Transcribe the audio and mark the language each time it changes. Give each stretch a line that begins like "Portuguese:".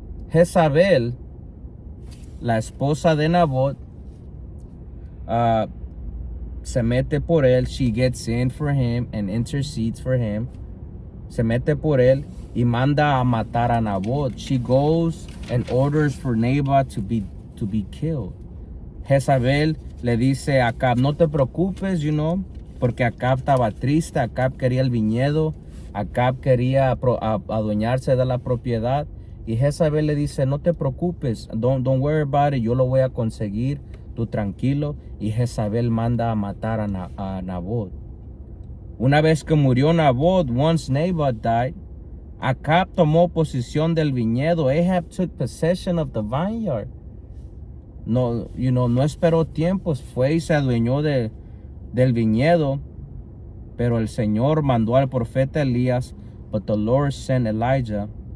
Spanish: Jezabel, la esposa de Nabot, se mete por él.
English: She gets in for him and intercedes for him.
Spanish: Se mete por él y manda a matar a Nabot.
English: She goes and orders for Naboth to be killed.
Spanish: Jezabel le dice a Acab, no te preocupes, porque Acab estaba triste. Acab quería el viñedo. Acab quería adueñarse de la propiedad. Y Jezabel le dice, no te preocupes,
English: don't worry about it,
Spanish: yo lo voy a conseguir, tú tranquilo. Y Jezabel manda a matar a Nabot. Una vez que murió Nabot,
English: once Naboth died,
Spanish: Acab tomó posesión del viñedo.
English: Ahab took possession of the vineyard.
Spanish: No esperó tiempos, fue y se adueñó del viñedo. Pero el Señor mandó al profeta Elías,
English: but the Lord sent Elijah.